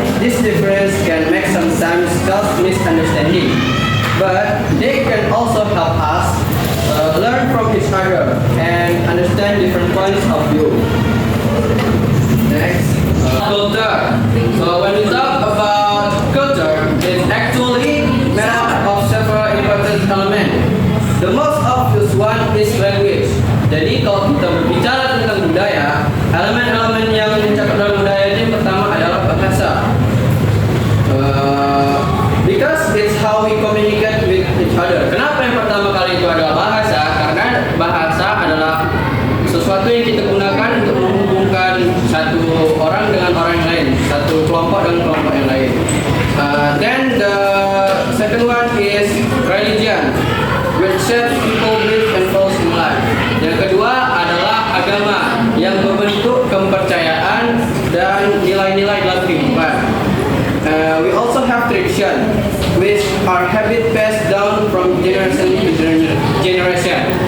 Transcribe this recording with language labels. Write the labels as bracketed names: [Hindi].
[English] This difference can make sometimes cause misunderstanding, but they can also help us learn from each other and understand different points of view. Next, culture. So when we talk about culture, it's actually made up of several important elements. The most obvious one is language. [Indonesian] Jadi kalau kita berbicara tentang budaya, elemen-elemen yang mencakup dalam budaya ini pertama adalah bahasa. [English] Because it's how we communicate with each other. [Indonesian] Kenapa yang pertama kali itu adalah bahasa? Karena bahasa adalah sesuatu yang kita gunakan untuk menghubungkan satu orang dengan orang yang lain, satu kelompok dengan kelompok yang lain. [English] Then the second one is religion, which shapes people belief and goals in life. [Indonesian] Yang kedua adalah agama yang membentuk kepercayaan dan nilai-nilai dalam kehidupan. [English] We also have tradition, which are habit passed down from generation to generation.